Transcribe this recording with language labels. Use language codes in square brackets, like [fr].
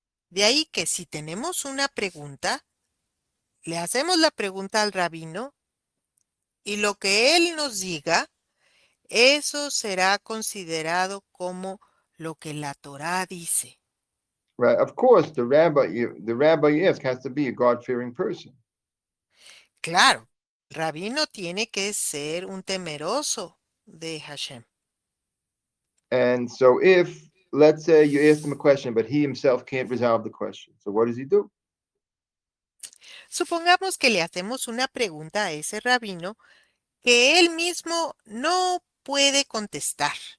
[es] De ahí que si tenemos una pregunta, le hacemos la pregunta al rabino y lo que él nos diga, eso será considerado como lo que la Torah dice. [en] Right, of course, the rabbi you ask has to be a God-fearing person. [es] Claro, el rabino tiene que ser un temeroso de Hashem. [en] And so if, let's say you ask him a question, but he himself can't resolve the question, so what does he do? [es] Supongamos que le hacemos una pregunta a ese rabino que él mismo no puede contestar.